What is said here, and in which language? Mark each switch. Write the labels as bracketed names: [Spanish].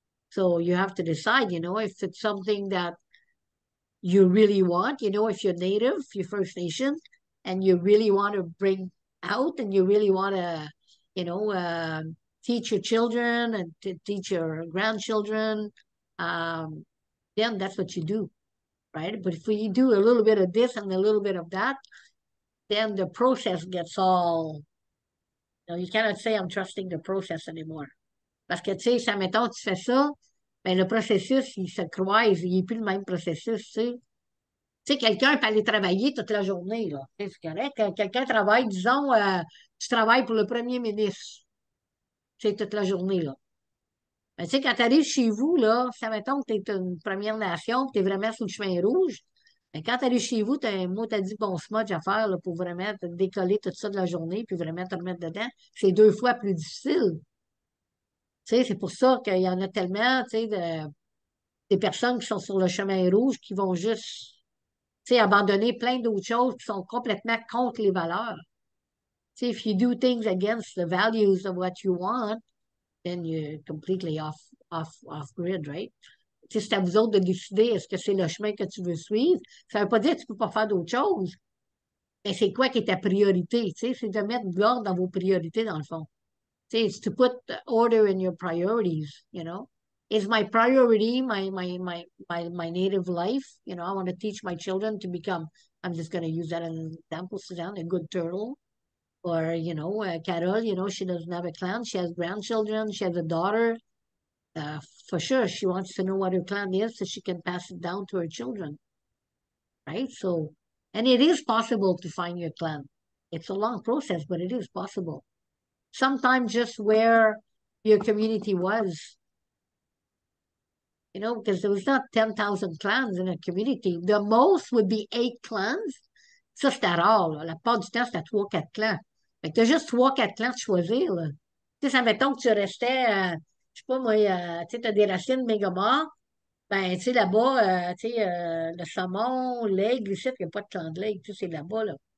[English] So you have to decide, you know, if it's something that you really want, you know, if you're Native, you're First Nation, and you really want to bring out and you really want to, you know, teach your children and to teach your grandchildren, then that's what you do, right? But if you do a little bit of this and a little bit of that, then the process gets all, you know, you cannot say I'm trusting the process anymore. [French] Parce que, tu sais, ça, mettons, tu fais ça, ben, le processus, il se croise, il n'est plus le même processus, tu sais. Tu sais, quelqu'un peut aller travailler toute la journée, là. Tu sais, c'est correct. Quand quelqu'un travaille, disons, tu travailles pour le premier ministre, tu sais, toute la journée, là. Ben, tu sais, quand tu arrives chez vous, là, ça mettons que tu es une Première Nation, tu es vraiment sur le chemin rouge, ben, quand tu arrives chez vous, tu as un mot, t'as dit bon smudge à faire là, pour vraiment te décoller tout ça de la journée, puis vraiment te remettre dedans. C'est deux fois plus difficile. Tu sais, c'est pour ça qu'il y en a tellement, tu sais, des personnes qui sont sur le chemin rouge qui vont juste, tu sais, abandonner plein d'autres choses qui sont complètement contre les valeurs. Tu sais, [English] if you do things against the values of what you want, then you're completely off grid, right? [French] Tu sais, c'est à vous autres de décider est-ce que c'est le chemin que tu veux suivre. Ça ne veut pas dire que tu ne peux pas faire d'autres choses. Mais c'est quoi qui est ta priorité? Tu sais, c'est de mettre de l'ordre dans vos priorités, dans le fond. Tu sais, [English] it's to put order in your priorities, you know? Is my priority my native life? You know, I want to teach my children to become, I'm just going to use that as an example, Suzanne, a good turtle. Or, you know, Carol, you know, she doesn't have a clan. She has grandchildren. She has a daughter. For sure, she wants to know what her clan is so she can pass it down to her children. Right? So, and it is possible to find your clan. It's a long process, but it is possible. Sometimes just where your community was, you know, because there was not 10,000 clans in a community. The most would be 8 clans. [French] Ça, c'était rare, là. La plupart du temps, c'était 3-4 clans. Fait que t'as juste 3-4 clans de choisir, là. Tu sais, ça mettons que tu restais, je sais pas moi, tu sais, t'as des racines méga mortes, Ben, tu sais, là-bas, tu sais, le saumon, l'aigle, ici, il n'y a pas de clan de l'aigle, tu sais, c'est là-bas, là.